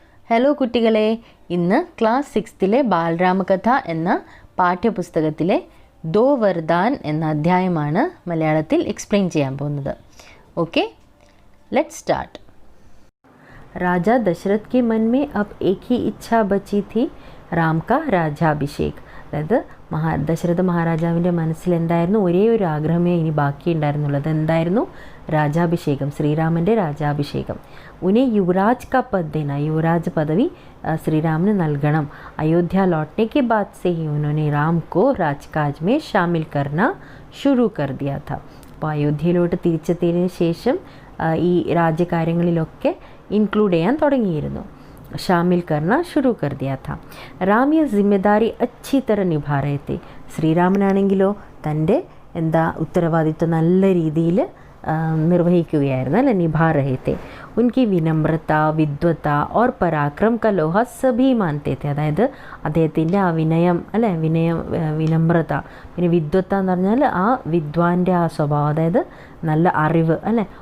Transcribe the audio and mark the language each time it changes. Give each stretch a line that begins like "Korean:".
Malayalam: Hello കുട്ടികളെ, ഇന്ന് class 6ലെ ബാലരാമകഥ എന്ന പാഠ്യപുസ്തകത്തിലെ ദോ വരദാൻ എന്ന അധ്യായമാണ് മലയാളത്തിൽ എക്സ്പ്ലെയിൻ ചെയ്യാൻ പോകുന്നത്. Okay, let's start.
Hindi: राजा दशरथ के मन में अब एक ही इच्छा बची थी, राम का राज्याभिषेक.
Malayalam: അതായത് ദശരഥ മഹാരാജാവിൻ്റെ മനസ്സിൽ എന്തായിരുന്നു? ഒരേ ഒരു ആഗ്രഹമേ ഇനി ബാക്കിയുണ്ടായിരുന്നുള്ളത്. എന്തായിരുന്നു? രാജാഭിഷേകം, ശ്രീരാമൻ്റെ രാജാഭിഷേകം.
Hindi: ഉനെ യുവരാജ് കാ പദ് ദേന,
Malayalam: യുവരാജ് പദവി ശ്രീരാമന് നൽകണം.
Hindi: അയോധ്യ लौटने के बाद से ही उन्होंने राम को राजकाज में शामिल करना शुरू कर दिया था.
Malayalam: അപ്പോൾ അയോധ്യയിലോട്ട് തിരിച്ചെത്തിയതിന് ശേഷം ഈ രാജ്യകാര്യങ്ങളിലൊക്കെ ഇൻക്ലൂഡ് ചെയ്യാൻ തുടങ്ങിയിരുന്നു.
Hindi: शामिल करना शुरू कर दिया था. राम ये जिम्मेदारी अच्छी तरह निभा रहे थे.
Malayalam: ശ്രീരാമനാണെങ്കിലോ തൻ്റെ ഉത്തരവാദിത്വം നല്ല രീതിയിൽ നിർവഹിക്കുകയായിരുന്നു, അല്ലെ?
Hindi: നിഭാ രഹേ थे. उनकी विनम्रता, विद्वता और पराक्रम का लोहा सभी मानते थे.
Malayalam: അതായത് അദ്ദേഹത്തിൻ്റെ ആ വിനയം, അല്ലെ? വിനമ്രത, പിന്നെ വിദ്വത്ത എന്ന് പറഞ്ഞാൽ ആ വിദ്വാൻ്റെ ആ സ്വഭാവം, അതായത് നല്ല അറിവ്, അല്ലെ?